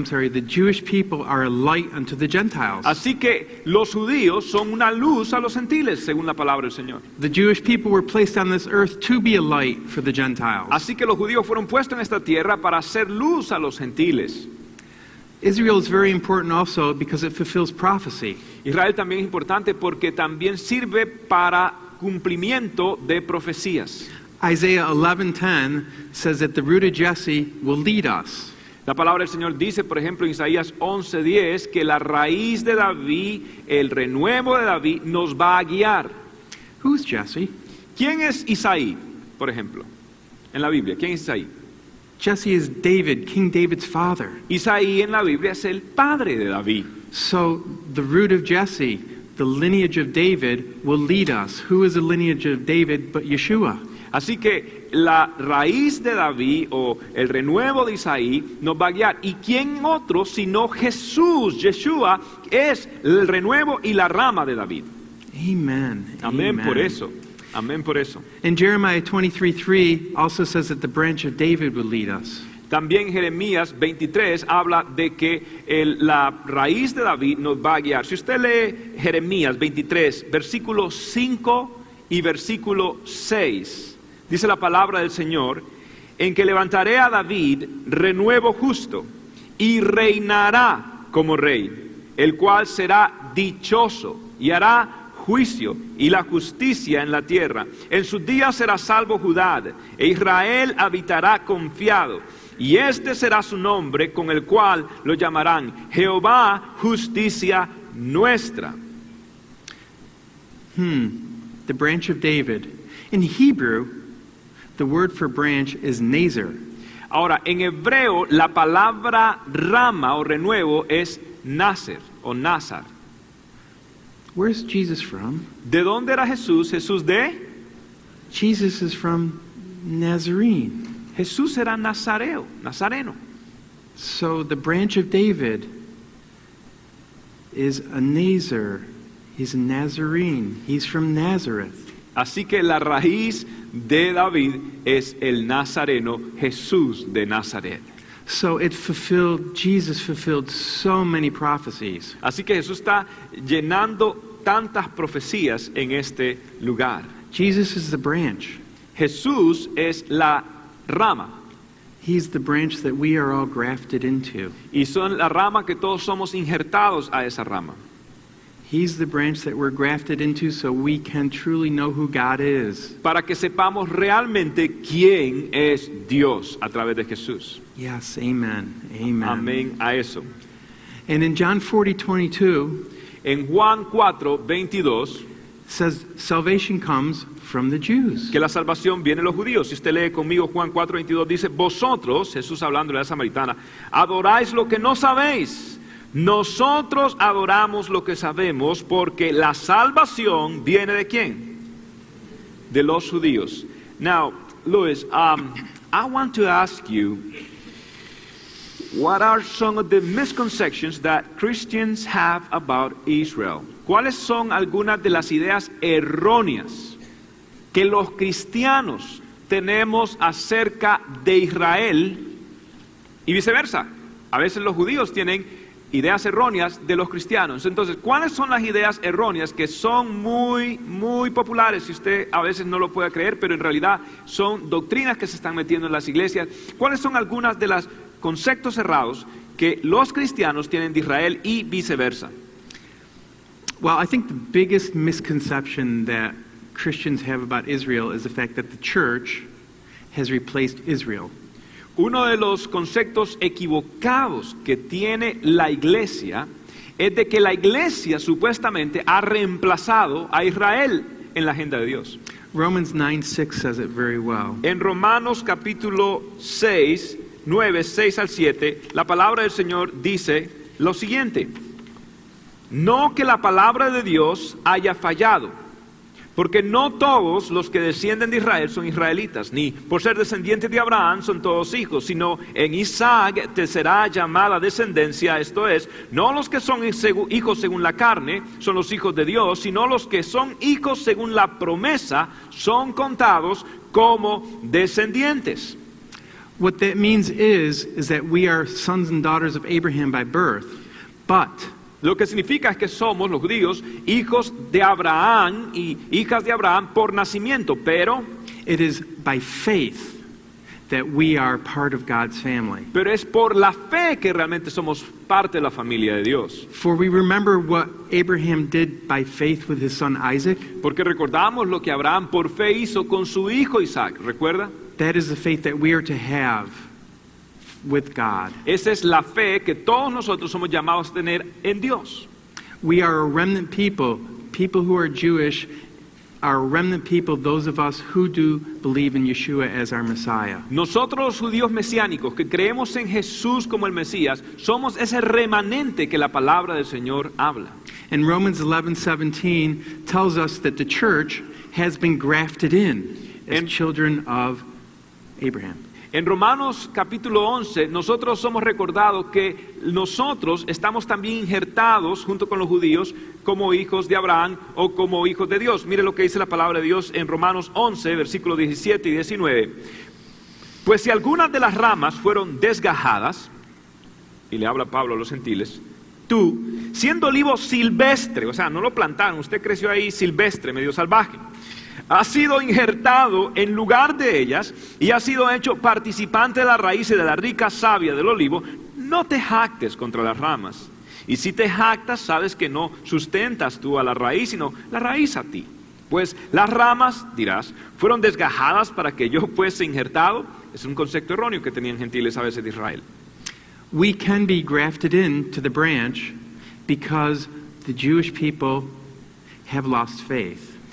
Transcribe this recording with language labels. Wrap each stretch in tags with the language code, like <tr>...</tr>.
<en>The Jewish people are a light unto the Gentiles.</en> <es>Así que los judíos son una luz a los gentiles, según la palabra del Señor.</es> <en>The Jewish people were placed on this earth to be a light for the Gentiles.</en> <es>Así que los judíos fueron puestos en esta tierra para hacer luz a los gentiles.</es> <en>Israel is very important also because it fulfills prophecy.</en> <es>Israel también es importante porque también sirve para cumplimiento de profecías.</es> <en>Isaiah 11:10 says that the root of Jesse will lead us.</en> <es>La palabra del Señor dice, por ejemplo, en Isaías 11:10, que la raíz de David, el renuevo de David, nos va a guiar.</es> <en>Who's Jesse?</en> <es>¿Quién es Isaí, por ejemplo, en la Biblia? ¿Quién es Isaí?</es> <en>Jesse is David, King David's father.</en> <es>Isaí en la Biblia es el padre de David.</es> <en>So the root of Jesse, the lineage of David, will lead us. Who is the lineage of David but Yeshua?</en> <es>Así que la raíz de David o el renuevo de Isaí nos va a guiar. ¿Y quién otro sino Jesús? Yeshua es el renuevo y la rama de David.</es> <en>Amen.</en> <es>Amén</es> <en>Amen.</en> <es>por eso. Amén por eso.</es> <en>And Jeremiah 23:3 also says that the branch of David will lead us.</en> <es>También Jeremías 23 habla de que la raíz de David nos va a guiar. Si usted lee Jeremías 23, versículo 5 y versículo 6, dice la palabra del Señor, en que levantaré a David renuevo justo y reinará como rey, el cual será dichoso y hará juicio y la justicia en la tierra. En sus días será salvo Judá, e Israel habitará confiado. Y este será su nombre con el cual lo llamarán Jehová, justicia nuestra.</es> <en>The branch of David. In Hebrew, the word for branch is Nazar.</en> <es>Ahora, en hebreo, la palabra rama o renuevo es Nazer o Nazar.</es> <en>Where's Jesus from?</en> <es>¿De dónde era Jesús? Jesús de...</es> <en>Jesus is from Nazarene.</en> <es>Jesús era nazareno.</es> <en>So the branch of David is a Nazar. He's a Nazarene. He's from Nazareth.</en> <es>Así que la raíz de David es el nazareno, Jesús de Nazaret.</es> <en>So Jesus fulfilled so many prophecies.</en> <es>Así que Jesús está llenando tantas profecías en este lugar.</es> <en>Jesus is the branch.</en> <es>Jesús es la rama.</es> <en>He's the branch that we are all grafted into.</en> <es>Y son la rama que todos somos injertados a esa rama.</es> <en>He's the branch that we're grafted into so we can truly know who God is.</en> <es>Para que sepamos realmente quién es Dios a través de Jesús.</es> <en>Yes, amen. Amen.</en> <es>Amén a eso.</es> <en>And in John 40:22,</en> <es>en Juan 4:22,</es> <en>says salvation comes from the Jews.</en> <es>Que la salvación viene de los judíos. Si usted lee conmigo Juan 4:22 dice, vosotros, Jesús hablando de la samaritana, adoráis lo que no sabéis. Nosotros adoramos lo que sabemos porque la salvación viene ¿de quién? De los judíos.</es> <en>Now, Luis, I want to ask you, what are some of the misconceptions that Christians have about Israel?</en> <es>¿Cuáles son algunas de las ideas erróneas que los cristianos tenemos acerca de Israel y viceversa? A veces los judíos tienen ideas erróneas de los cristianos. Entonces, ¿cuáles son las ideas erróneas que son muy populares? Si usted a veces no lo puede creer, pero en realidad son doctrinas que se están metiendo en las iglesias. ¿Cuáles son algunas de los conceptos errados que los cristianos tienen de Israel y viceversa?</es> <en>Well, I think the biggest misconception that Christians have about Israel is the fact that the church has replaced Israel.</en> <es>Uno de los conceptos equivocados que tiene la iglesia es de que la iglesia supuestamente ha reemplazado a Israel en la agenda de Dios.</es> <en>Romans 9:6 says it very well.</en> <es>En Romanos capítulo 6, 9, 6 al 7, la palabra del Señor dice lo siguiente: no que la palabra de Dios haya fallado, porque no todos los que descienden de Israel son israelitas, ni por ser descendientes de Abraham son todos hijos, sino en Isaac te será llamada descendencia, esto es, no los que son hijos según la carne son los hijos de Dios, sino los que son hijos según la promesa son contados como descendientes.</es> <en>What that means is that we are sons and daughters of Abraham by birth, but</en> <es>Lo que significa es que somos, los judíos, hijos de Abraham y hijas de Abraham por nacimiento, pero</es> <en>it is by faith that we are part of God's family.</en> <es>Pero es por la fe que realmente somos parte de la familia de Dios.</es> <en>For we remember what Abraham did by faith with his son Isaac.</en> <es>Porque recordamos lo que Abraham por fe hizo con su hijo Isaac, ¿recuerda?</es> <en>That is the faith that we are to have with God.</en> <es>Esa es la fe que todos nosotros somos llamados a tener en Dios.</es> <en>We are a remnant people. People who are Jewish are a remnant people, those of us who do believe in Yeshua as our Messiah.</en> <es>Nosotros los judíos mesiánicos que creemos en Jesús como el Mesías, somos ese remanente que la palabra del Señor habla.</es> <en>And Romans 11:17 tells us that the church has been grafted in as children of Abraham.</en> <es>En Romanos capítulo 11, nosotros somos recordados que nosotros estamos también injertados junto con los judíos como hijos de Abraham o como hijos de Dios. Mire lo que dice la palabra de Dios en Romanos 11, versículos 17 y 19. Pues si algunas de las ramas fueron desgajadas, y le habla Pablo a los gentiles, tú, siendo olivo silvestre, o sea, no lo plantaron, usted creció ahí silvestre, medio salvaje, ha sido injertado en lugar de ellas y ha sido hecho participante de la raíz y de la rica savia del olivo, no te jactes contra las ramas. Y si te jactas, sabes que no sustentas tú a la raíz, sino la raíz a ti. Pues las ramas, dirás, fueron desgajadas para que yo fuese injertado. Es un concepto erróneo que tenían gentiles a veces de Israel.</es> <en>We can be grafted into the branch because the Jewish people have lost faith.</en>